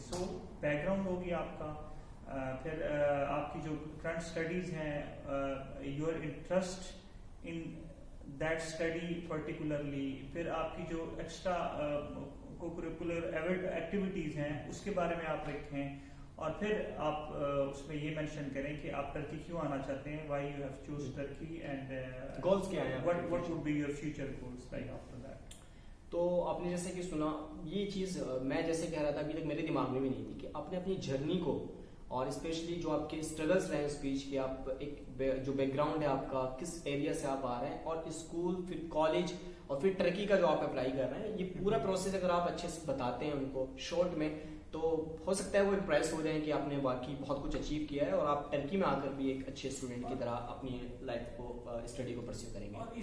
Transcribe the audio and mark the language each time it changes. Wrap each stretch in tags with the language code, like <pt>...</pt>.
<ur>سو back ground ہوگی آپ کا، پھر آپ کی جو کرنٹ اسٹڈیز ہیں، your interest in that study particularly, پھر آپ کی جو ایکسٹرا کوکریکولر ایکٹیویٹیز ہیں اس کے بارے میں آپ لکھیں، اور پھر آپ اس میں یہ مینشن کریں کہ آپ ٹرکی کیوں آنا چاہتے ہیں، why you have choose Turkey, and goals کیا ہیں،</ur> <en>what would be your future goals like after that.</en> <ur>تو آپ نے جیسے کہ سنا یہ چیز میں جیسے کہہ رہا تھا ابھی تک میرے دماغ میں بھی نہیں تھی کہ آپ نے اپنی جرنی کو اور اسپیشلی جو آپ کے اسٹرگلس رہے اسپیچ کے، آپ ایک جو بیک گراؤنڈ ہے آپ کا، کس ایریا سے آپ آ رہے ہیں، اور اسکول پھر کالج اور پھر ٹرکی کا جو آپ اپلائی کر رہے ہیں، یہ پورا پروسیس اگر آپ اچھے سے بتاتے ہیں ان کو شارٹ میں، تو ہو سکتا ہے وہ امپریس ہو جائیں کہ آپ نے واقعی بہت کچھ اچیو کیا ہے، اور آپ ٹرکی میں آ کر بھی ایک اچھے اسٹوڈنٹ کی طرح اپنی لائف کو اسٹڈی کو پرسیو کریں گے.</ur>